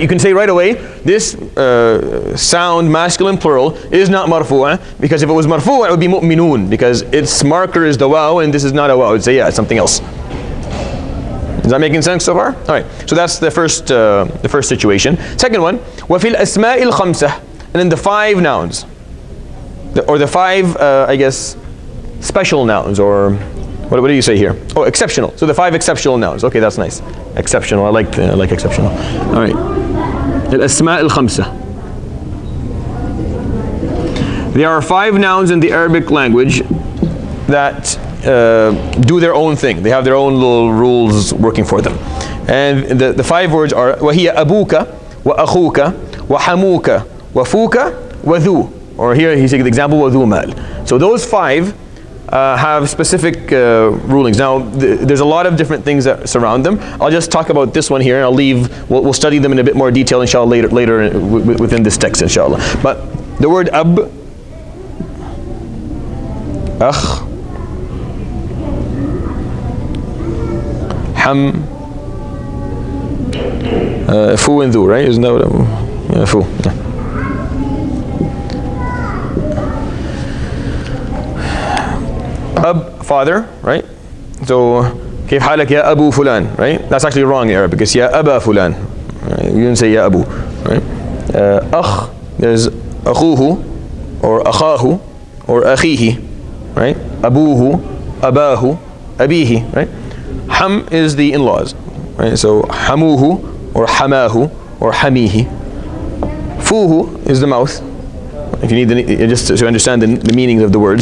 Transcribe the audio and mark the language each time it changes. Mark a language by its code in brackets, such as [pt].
[en] You can say right away, this sound masculine plural is not marfu', because if it was marfu' it would be mu'minun, because its marker is the waw and this is not a waw. It would say, yeah, it's something else. Is that making sense so far? All right. So that's the first situation. Second one, [ar] وَفِي الْأَسْمَاءِ الْخَمْسَةِ. [en] And then the five nouns, or the five, I guess, special nouns, or what do you say here? Oh, exceptional. So the five exceptional nouns. Okay, that's nice. Exceptional. I like exceptional. All right. [ar] الأسماء الخمسة. [en] There are five nouns in the Arabic language that do their own thing. They have their own little rules working for them. And the five words are [ar] وهي أبوك وأخوك وحموك وفوك وذو. [en] Or here he's taking the example [ar] وذو مال. [en] So those five have specific rulings. Now there's a lot of different things that surround them. I'll just talk about this one here and I'll leave. We'll study them in a bit more detail inshallah later within this text inshallah. But the word ab, akh, ham, fu and dhu, right? Isn't that what fu? Yeah. Ab, father, right? [ar] So كيف حالك يا أبو فلان, right? [en] That's actually wrong in Arabic. [ar] It's يا أبا فلان. [en] Right? You didn't say [ar] يا أبو, [en] right? أخ, there's أخوه or أخاه or أخيه, right? [ar] أبوه, أباه, أبيه, right? [en] Ham is the in-laws, right? [ar] So حموه or حماه or حميه. [en] Fuhu is the mouth. If you need just to understand the meanings of the word.